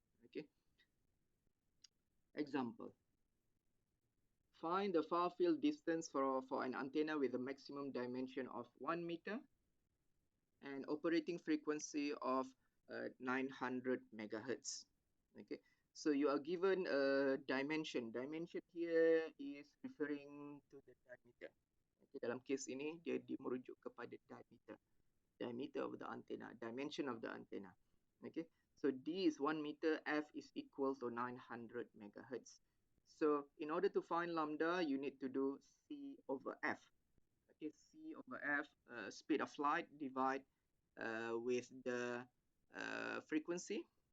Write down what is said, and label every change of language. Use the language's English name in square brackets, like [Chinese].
[English] Okay. Example. Find the far field distance for an antenna with a maximum dimension of 1 meter and operating frequency of 900 megahertz. Okay, so you are given a dimension. Dimension here is referring to the diameter. [Malay] Okay, dalam kes ini dia merujuk kepada diameter. [English] Diameter of the antenna, dimension of the antenna. Okay, so D is 1 meter, F is equal to 900 megahertz. So in order to find lambda, you need to do C over F. Okay, C over F, speed of light, divide with the frequency.